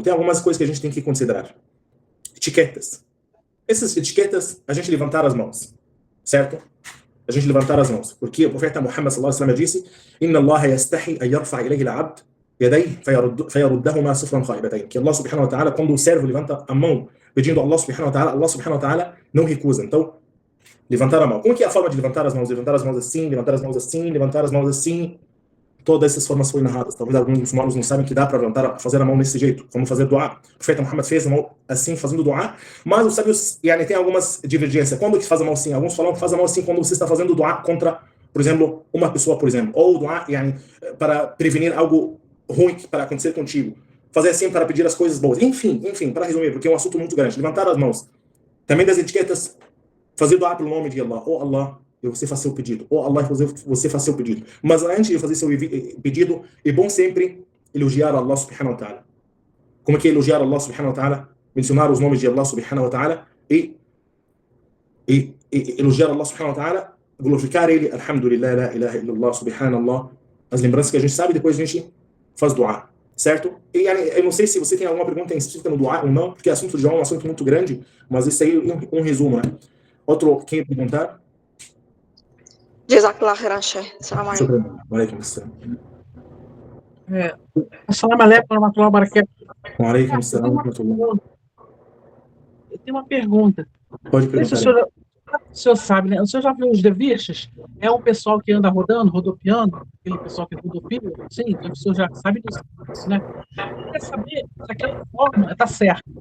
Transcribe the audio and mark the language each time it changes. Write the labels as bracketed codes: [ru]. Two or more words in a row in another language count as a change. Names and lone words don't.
[pt] Tem algumas coisas que a gente tem que considerar. Etiquetas. Essas etiquetas, a gente levantar as mãos, certo? A gente levantar as mãos, porque o profeta Muhammad [ar] صلى الله عليه وسلم disse: "إن الله يستحيي أن يرفع إليه العبد يديه فيردهما صفرا خائبتين." Que Allah سبحانه وتعالى, [pt] quando o servo levanta a mão pedindo a Allah [ar] سبحانه وتعالى [pt] não recusa. Então, levantar a mão. Como que é a forma de levantar as mãos? Levantar as mãos assim, levantar as mãos assim, levantar as mãos assim. Todas essas formas foram narradas. Talvez alguns muçulmanos não sabem que dá para fazer a mão desse jeito, como fazer doar. O profeta Muhammad fez a mão assim, fazendo doar, mas os sábios tem algumas divergências. Quando que faz a mão assim? Alguns falam que faz a mão assim quando você está fazendo doar contra, por exemplo, uma pessoa, por exemplo, ou doar para prevenir algo ruim para acontecer contigo. Fazer assim para pedir as coisas boas. Enfim, para resumir, porque é um assunto muito grande. Levantar as mãos. Também das etiquetas, fazer doar pelo nome de Allah. Ou Allah, você faz seu pedido. Ou Allah, você faz seu pedido. Mas antes de fazer seu pedido, é bom sempre elogiar Allah [ar] سبحانه وتعالى. [pt] Como é que é elogiar Allah [ar] سبحانه وتعالى? [pt] Mencionar os nomes de Allah [ar] سبحانه وتعالى [pt] e elogiar Allah [ar] سبحانه وتعالى, [pt] glorificar ele, [ar] الحمد لله، لا إله إلا الله، سبحان الله, [pt] as lembranças que a gente sabe, depois a gente faz dua, certo? E eu não sei se você tem alguma pergunta específica no dua ou não, porque o assunto de dua é um assunto muito grande, mas isso aí é um resumo, né? Outro, quem perguntar? [ar] جزاك الله خيرا، شيخ. السلام عليكم. وعليكم السلام. السلام عليكم ورحمة الله وبركاته. وعليكم السلام ورحمة الله. [pt] Eu tenho uma pergunta. Pode perguntar. O senhor sabe, né? O senhor já viu os derviches? É um pessoal que anda rodando, rodopiando, aquele pessoal que rodopia? Sim, o senhor já sabe disso, né? Quer saber se aquela forma está certa.